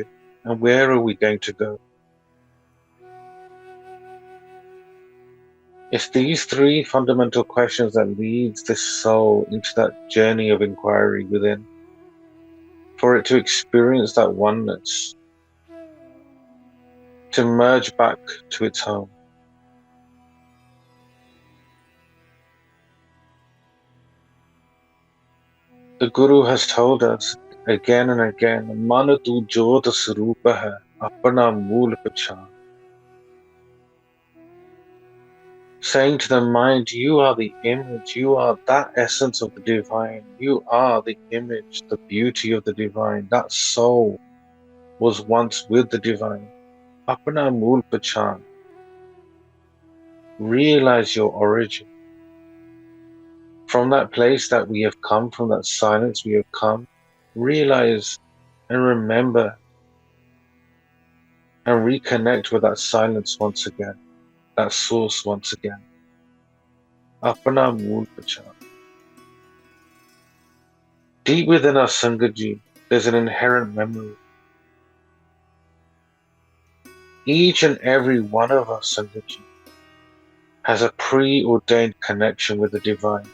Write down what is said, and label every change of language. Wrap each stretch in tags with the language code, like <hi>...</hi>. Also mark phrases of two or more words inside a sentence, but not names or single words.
<en>And where are we going to go? It's these three fundamental questions that leads this soul into that journey of inquiry within, for it to experience that oneness, to merge back to its home. The Guru has told us again and again,</en> <pa>ਮਨ ਤੂੰ ਜੋਤਿ ਸਰੂਪੁ ਹੈ, ਆਪਣਾ ਮੂਲੁ ਪਛਾਣੁ.</pa> <en>Saying to the mind, you are the image, you are that essence of the divine, you are the image, the beauty of the divine. That soul was once with the divine.</en> <pa>ਆਪਣਾ ਮੂਲੁ ਪਛਾਣੁ.</pa> <en>Realize your origin. From that place that we have come, from that silence we have come, realize and remember and reconnect with that silence once again, that source once again.</en> <pa>ਆਪਣਾ ਮੂਲੁ ਪਛਾਣੁ.</pa> <en>Deep within us, Sangatji, there's an inherent memory. Each and every one of us, Sangatji, has a preordained connection with the divine.</en>